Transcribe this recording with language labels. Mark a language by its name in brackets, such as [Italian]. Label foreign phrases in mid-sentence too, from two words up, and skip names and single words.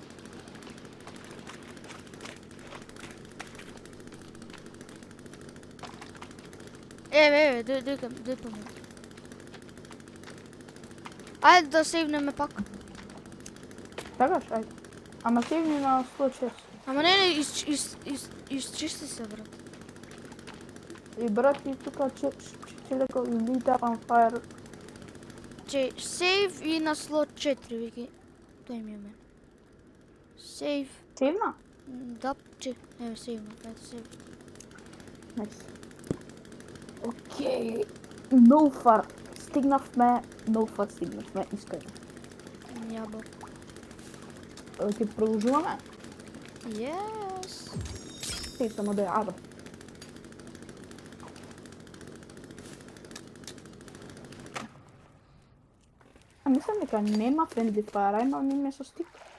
[Macedonian] Еве, дој по мене. Ајде да сейвнеме пак. Сакаш, ајде. Ама сейвни на 106. Ама не, изчисти се, брат. И брат, и тука челека [English] lit up on fire. [Macedonian] Че, сейв и на слот 4, вики. Тој ми е мен. Сейв. Сейвна? Да, че, еве сейвна, ето сейв. [English] Nice. Okay. No far. [Macedonian] Стигнавме, искрено. Јабо. Ќе продолжуваме? [English] Yes. [Macedonian] Ти само да ја А мислам дека нема [English] friendly fire, [Macedonian] има ми со стик.